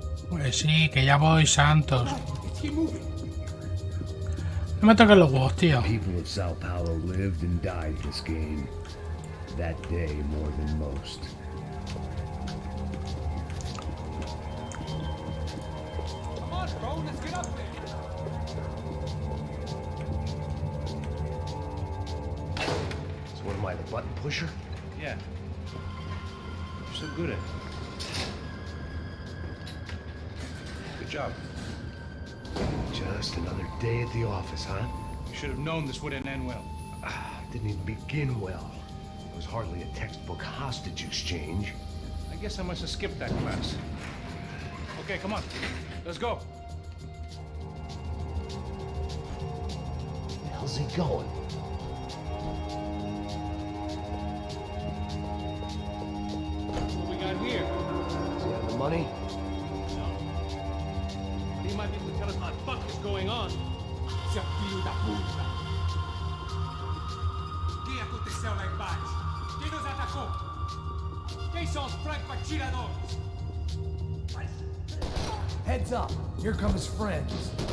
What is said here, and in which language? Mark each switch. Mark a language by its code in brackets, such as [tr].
[es] Pues sí, que ya voy, Santos. [en] Let's keep moving. [es] No me toques los huevos, tío. [en] People of Sao Paulo lived and died this game. That day more than most. Come on, bro, let's get up there. So what am I, the button pusher? Yeah. You're so good at it. Good job. Just another day at the office, huh? You should have known this wouldn't end well. Didn't even begin well. It was hardly a textbook hostage exchange. I guess I must have skipped that class. Okay, come on. Let's go. Where the hell's he going? What we got here? Does he have the money? He might be able to tell us what the fuck is going on. [pt] Seu filho da puta! O que aconteceu lá embaixo? Quem nos atacou? Quem são os franco-atiradores? [en] Heads up, here come his friends.